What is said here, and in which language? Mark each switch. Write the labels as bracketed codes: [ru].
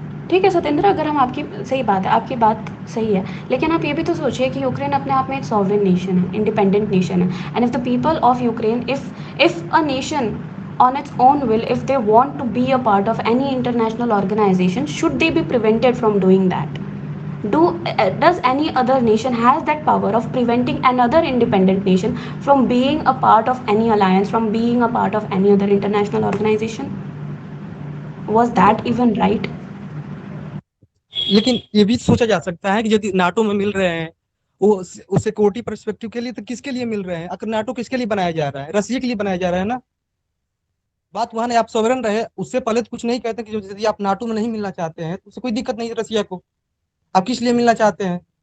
[hi] ठीक है सत्येंद्र, अगर हम आपकी सही बात है, आपकी बात सही है, लेकिन आप ये भी तो सोचिए कि यूक्रेन अपने आप में एक सॉवरेन नेशन है, इंडिपेंडेंट नेशन है, [en] And if the people of Ukraine, if a nation on its own will, if they want to be a part of any international organization, should they be prevented from doing that? Does any other nation has that power of preventing another independent nation from being a part of any alliance, from being a part of any other international organization? Was that even right? [hi] लेकिन ये भी सोचा जा सकता है कि यदि NATO में मिल रहे हैं वो उस सिक्योरिटी परस्पेक्टिव के लिए, तो किसके लिए मिल रहे हैं? अगर नाटो किसके लिए बनाया जा रहा है? रसिया के लिए बनाया जा रहा है ना। बात वहां है, आप सॉवरेन रहे, उससे पहले तो कुछ नहीं कहते कि यदि आप नाटो में नहीं मिलना चाहते हैं तो उससे कोई दिक्कत नहीं है रसिया को। आप किस लिए मिलना चाहते हैं?